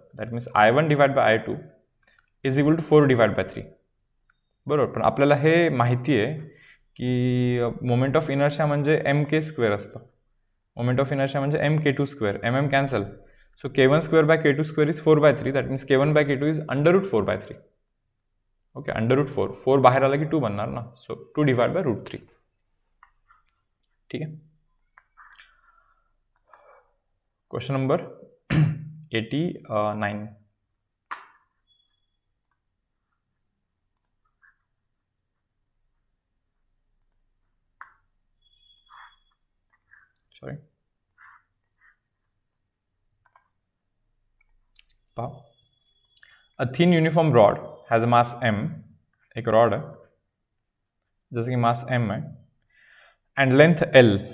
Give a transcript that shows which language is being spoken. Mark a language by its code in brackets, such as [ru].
[en] That means I1 divide by I2 is equal to 4 divide by 3. [mr] बरोबर. पण आपल्याला हे माहिती आहे की मोमेंट ऑफ इनर्शिया म्हणजे mk² असतं. मोमेंट ऑफ इनर्शिया म्हणजे mk2². [en] Cancel. So k1² by k2² is 4/3. That means k1 by k2 is √4/3. Okay, √4. [mr] 4 बाहेर आला की 2 बनणार ना. [en] So 2 divide by √3. [mr] ठीक आहे. [en] Question number 89. Sorry. A thin uniform rod has a mass m. [hi] एक rod है जैसे कि मास m है [en] and length l.